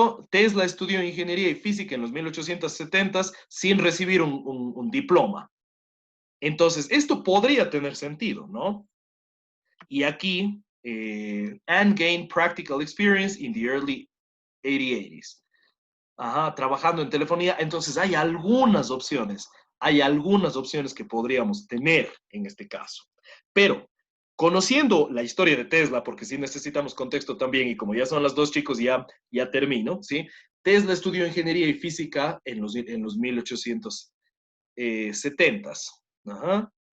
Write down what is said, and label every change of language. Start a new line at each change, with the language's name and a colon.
Spanish: Tesla estudió ingeniería y física en los 1870s sin recibir un diploma. Entonces, esto podría tener sentido, ¿no? Y aquí,
English: and gained practical experience in the early 80s.
Spanish: Ajá, trabajando en telefonía. Entonces, hay algunas opciones que podríamos tener en este caso. Pero, conociendo la historia de Tesla, porque sí necesitamos contexto también, y como ya son las dos, chicos, ya termino, ¿sí? Tesla estudió ingeniería y física en los 1870s. Ajá.